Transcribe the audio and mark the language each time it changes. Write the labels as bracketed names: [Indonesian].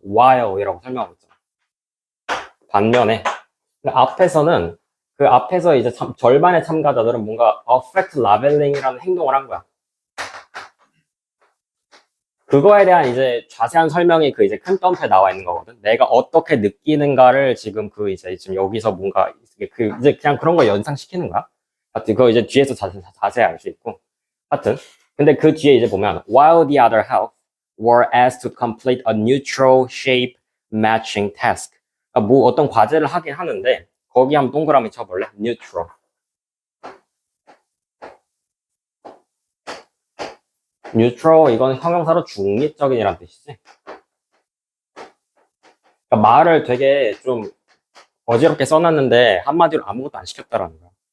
[Korean] while이라고 설명하고 있잖아. 반면에 앞에서는 그 앞에서 이제 절반의 참가자들은 뭔가 affect labeling이라는 행동을 한 거야. 그거에 대한 이제 자세한 설명이 그 이제 큰 덤프에 나와 있는 거거든. 내가 어떻게 느끼는가를 지금 그 이제 지금 여기서 뭔가 그 이제 그냥 그런 거 연상시키는 거야. 하여튼 그거 이제 뒤에서 자세히 알 수 있고. 하여튼 근데 그 뒤에 이제 보면 [English] while the other half were asked to complete a neutral shape matching task. [Korean] 그러니까 뭐 어떤 과제를 하긴 하는데 거기 한번 동그라미 쳐볼래? [English] neutral. [Korean] neutral 이건 형용사로 중립적인이란 뜻이지. 그러니까 말을 되게 좀 어지럽게 써놨는데 한마디로 아무것도 안 시켰다라는 거야.